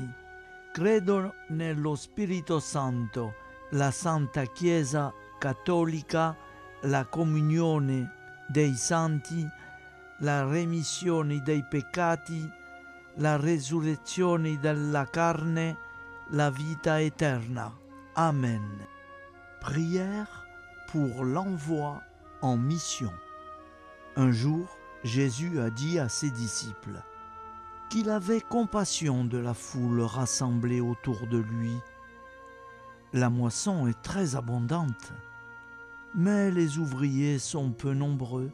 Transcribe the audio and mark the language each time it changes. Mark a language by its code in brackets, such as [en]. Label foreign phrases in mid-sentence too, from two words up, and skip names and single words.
[it] Credo nello Spirito Santo, la Santa Chiesa Cattolica, la comunione dei santi, la remissione dei peccati, la resurrezione della carne, la vita éternelle. [fr] Amen. Prière pour l'envoi en mission. Un jour, Jésus a dit à ses disciples qu'il avait compassion de la foule rassemblée autour de lui. La moisson est très abondante, mais les ouvriers sont peu nombreux.